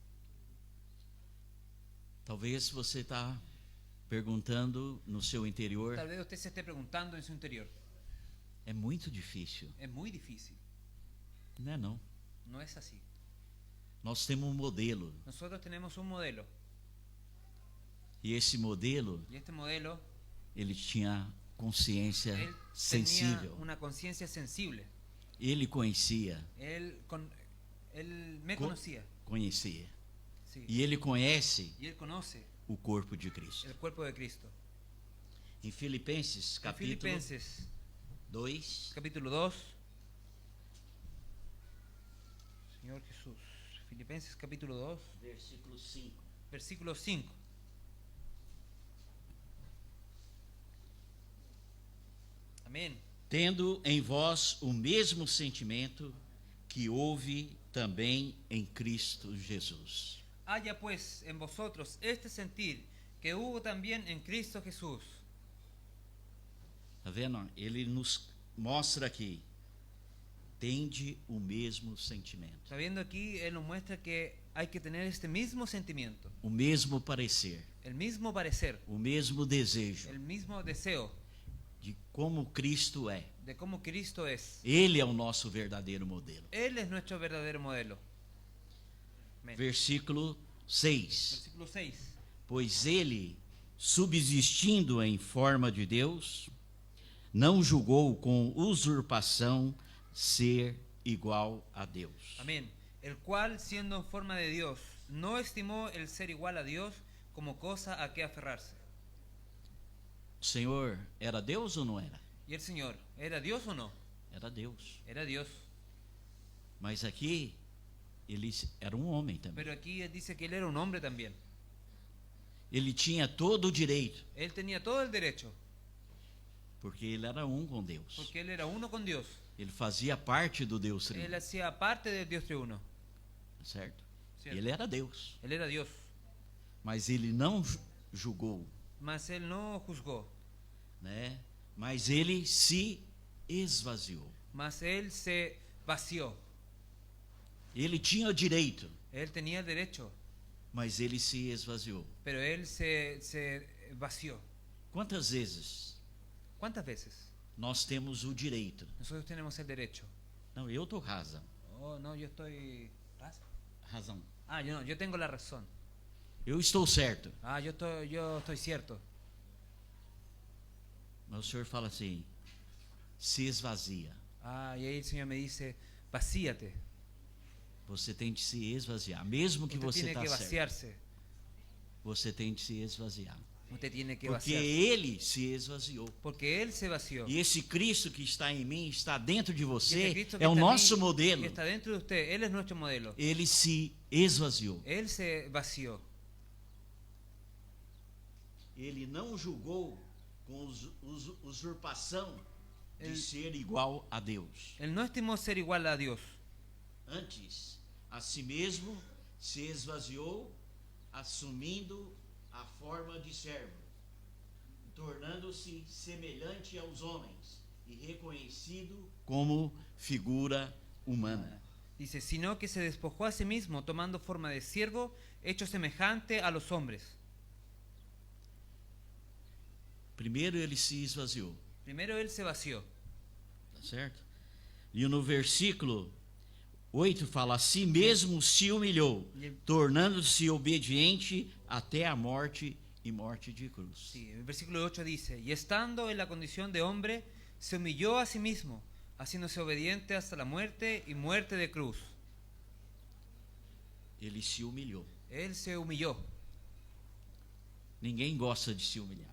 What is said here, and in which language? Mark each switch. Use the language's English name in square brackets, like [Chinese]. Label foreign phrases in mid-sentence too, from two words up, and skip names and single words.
[Portuguese] Talvez você está perguntando no seu interior, [Spanish] Tal vez usted se esté preguntando en su interior. [Portuguese] é muito difícil. [Spanish] Es muy difícil. [Portuguese] Não é não. [Spanish] No es así. [Portuguese] Nós temos um modelo [Spanish] Nosotros tenemos un modelo. [Portuguese] e esse modelo, [Spanish] Y este modelo, [Portuguese] ele tinha consciência [Spanish] él tenía [Portuguese] sensível. [Spanish] una conciencia sensible. [Portuguese] Ele conhecia, [Spanish] Él me Co- conocía. [Portuguese] conhecia. [Spanish] Sí. [Portuguese] E ele conhece [Spanish] Y él conoce [Portuguese] o corpo de Cristo. [Spanish] el cuerpo de Cristo. [Portuguese] Em Filipenses, [Spanish] En capítulo Filipenses 2, capítulo 2. Señor Jesús. Filipenses capítulo 2, versículo 5. versículo 5. Amén. [Portuguese] Tendo em vós o mesmo sentimento que houve também em Cristo Jesus. [Spanish] Haya pues en vosotros este sentir que hubo también en Cristo Jesús. [Portuguese] Tá vendo? Ele nos mostra aqui. Tende o mesmo sentimento, [Spanish] Sabiendo aquí, Él nos muestra que hay que tener este mismo sentimiento, [Portuguese] o mesmo parecer, [Spanish] el mismo parecer, [Portuguese] o mesmo desejo [Spanish] el mismo deseo [Portuguese] de como Cristo é. [Spanish] de cómo Cristo es. [Portuguese] Ele é o nosso verdadeiro modelo. [Spanish] Él es nuestro verdadero modelo. Amén. [Portuguese] Versículo 6. Versículo 6. Pois ele, subsistindo em forma de Deus, não julgou com usurpação ser igual a Deus. [Spanish] Amén. El cual, siendo en forma de Dios, no estimó el ser igual a Dios como cosa a que aferrarse. [Portuguese] O Senhor era Deus ou não era? [Spanish] ¿Y el Señor era Dios o no? [Portuguese] Era Deus. [Spanish] Era Dios. [Portuguese] Mas aqui ele era um homem também. [Spanish] Pero aquí él dice que él era un hombre también. [Portuguese] Ele tinha todo o direito, [Spanish] Él tenía todo el derecho, [Portuguese] porque ele era um com Deus. [Spanish] porque él era uno con Dios. [Portuguese] Ele fazia parte do Deus [Spanish] Él [Portuguese] Trino, [Spanish] hacía parte del Dios triuno. [Portuguese] certo? [Spanish] Cierto. [Portuguese] Ele era Deus, [Spanish] Él era Dios. [Portuguese] mas ele não julgou, [Spanish] Mas él no juzgó. [Portuguese] né? Mas ele se esvaziou. [Spanish] Mas él se vació. [Portuguese] Ele tinha o direito, [Spanish] Él tenía el derecho, [Portuguese] mas ele se esvaziou. [Spanish] pero él se vació. [Portuguese] Quantas vezes [Spanish] ¿Cuántas veces [Portuguese] nós temos o direito? [Spanish] nosotros tenemos el derecho? [Portuguese] Não, eu tô razão. [Spanish] Oh, no, yo estoy... [Portuguese] Razão. [Spanish] Ah, yo no, yo tengo la razón. [Portuguese] Eu estou certo. [Spanish] Ah, yo estoy cierto. [Portuguese] Mas o Senhor fala assim: se esvazia. [Spanish] Ah, y ahí el Señor me dice, vacíate. [Portuguese] Você tem de se esvaziar. Mesmo que [Spanish] Usted [Portuguese] você [Spanish] tiene [Portuguese] está que certo, [Spanish] vaciarse. [Portuguese] você tem de se esvaziar. [Spanish] Usted tiene que Porque vaciarse. [Portuguese] ele se esvaziou. [Spanish] Porque Él se vació. [Portuguese] E esse Cristo que está em mim, está dentro de [Spanish] Y ese [Portuguese] você, [Spanish] Cristo que [Portuguese] é o [Spanish] está en [Portuguese] nosso [Spanish] mí, [Portuguese] modelo. [Spanish] que está dentro de usted, Él es nuestro modelo. [Portuguese] Ele se esvaziou. [Spanish] Él se vació. [Portuguese] Ele não julgou com usurpação de Ele- ser igual a Deus. [Spanish] Él no estimó ser igual a Dios. [Portuguese] Antes, a si mesmo se esvaziou, assumindo a forma de servo, tornando-se semelhante aos homens e reconhecido como figura humana. [Spanish] Dice, sino que se despojó a sí mismo, tomando forma de siervo, hecho semejante a los hombres. [Portuguese] Primeiro ele se esvaziou, [Spanish] Primero Él se vació. [Portuguese] tá certo? E no versículo 8 fala: a si mesmo se humilhou, tornando-se obediente até a morte e morte de cruz. [Spanish] Sí, el versículo 8 dice, y estando en la condición de hombre, se humilló a sí mismo, haciéndose obediente hasta la muerte y muerte de cruz. [Portuguese] Ele se humilhou. [Spanish] Él se humilló. [Portuguese] Ninguém gosta de se humilhar,